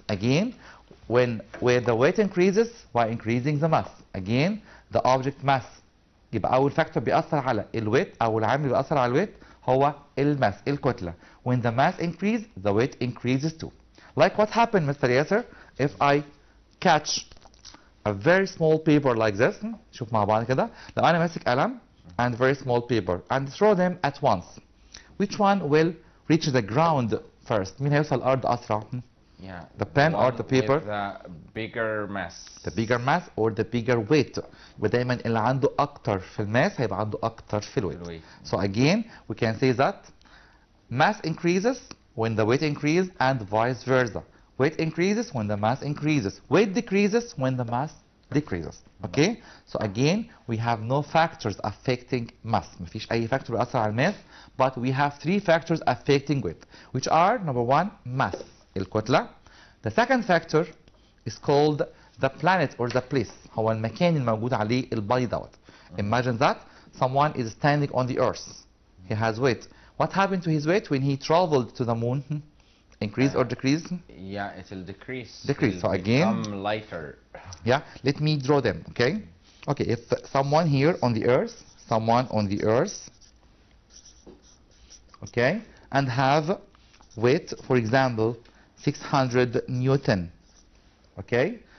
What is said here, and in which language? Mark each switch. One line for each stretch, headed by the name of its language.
English: Again, where the weight increases by increasing the mass. Again, the object mass.
Arabic: يبقى أول فاكتور بيأثر على الويت أو العامل بيأثر على الويت هو الماس الكتلة.
English: When the mass increase the weight increases too. Like what happened Mr. Yasser if I catch a very small paper like this.
Arabic: شوف مع بعض كده. لو أنا ماسك قلم
English: and very small paper and throw them at once. Which one will reach the ground first?
Arabic: مين هيوصل الأرض أسرع؟
English: Yeah. The pen or the paper? With the bigger mass. The bigger mass or the bigger weight. ودايما اللي عنده أكتر في الماس هيبقى عنده أكتر في الويت. So again we can say that mass increases when the weight increases and vice versa. Weight increases when the mass increases. Weight decreases when the mass decreases. Okay? So again we have no factors affecting mass.
Arabic: مفيش أي factor بيأثر على الماس.
English: But we have three factors affecting weight, which are number one, mass.
Arabic: الكتلة.
English: The second factor is called the planet or the place.
Arabic: هو المكان الموجود عليه البادي دوت.
English: Imagine that someone is standing on the earth. He has weight. What happened to his weight when he traveled to the moon? Increase or decrease? Yeah, it will decrease. Decrease. So again, become lighter. Yeah, let me draw them, okay? Okay, if someone here on the earth, okay, and have weight, for example, 600 Newton, okay?